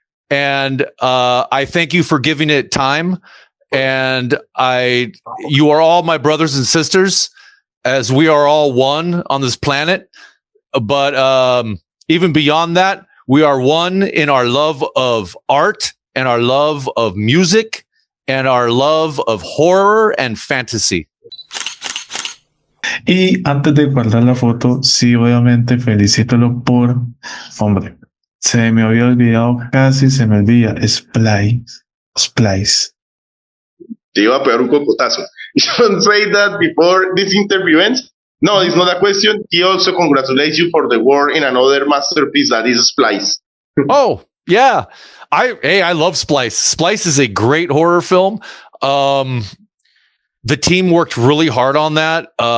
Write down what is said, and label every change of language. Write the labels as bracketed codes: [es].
[en] And I thank you for giving it time. And you are all my brothers and sisters, as we are all one on this planet. But even beyond that, we are one in our love of art and our love of music and our love of horror and fantasy. [es] Y antes de guardar la foto, sí, obviamente felicítalo por, hombre, se me había olvidado, casi se me olvida, Splice. Te iba a pegar un cocotazo. [en] Jhon say that before this interview ends. No, it's not a question. He also congratulates you for the work in another masterpiece that is Splice. Oh, yeah. I love Splice. Splice is a great horror film. The team worked really hard on that.